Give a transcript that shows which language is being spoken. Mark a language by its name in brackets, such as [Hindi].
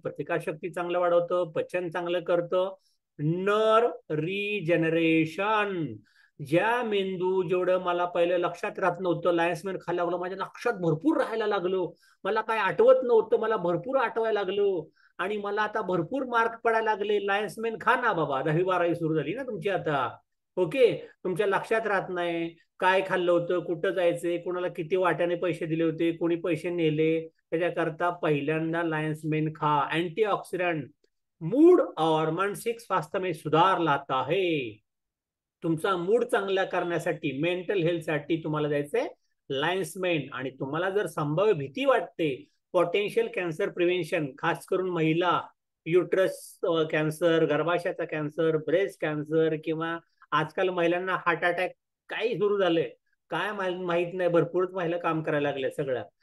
[Marathi] प्रतिकारशक्ती चांगलं वाढवतं, पचन चांगलं करतं. नर रिजनरेशन, ज्या मेंदू जेवढं मला पहिलं लक्षात राहत नव्हतं, लायन्समेन खायला लागलो, माझ्या लक्षात भरपूर राहायला लागलो, मला काय आठवत नव्हतं, मला भरपूर आठवायला लागलो, आणि मला आता भरपूर मार्क पडायला लागले. लायन्समेन खा ना बाबा, 10वी 12वी सुरू झाली ना तुमची आता, ओके. तुमच्या लक्षात राहत नाही काय खाल्लं होतं, कुठं जायचंय, कोणाला किती वाट्याने पैसे दिले होते, कोणी पैसे नेले, त्याच्याकरता पहिल्यांदा लायन्समेन खा. [Hindi] अँटीऑक्सिडंट मूड और मानसिक स्वास्थ्य में सुधार लाता है. [Marathi] तुमचा मूड चांगला करण्यासाठी, मेंटल हेल्थसाठी तुम्हाला द्यायचंय लायन्समेन. आणि तुम्हाला जर संभाव्य भीती वाटते, [English] potential cancer prevention, [Marathi] खास करून महिला, uterus cancer, गर्भाशयाचा cancer, breast cancer, किंवा आजकाल महिलांना हार्ट अटॅक काही सुरू झालंय, काय माहित नाही, भरपूरच महिला काम करायला लागल्या सगळ्या.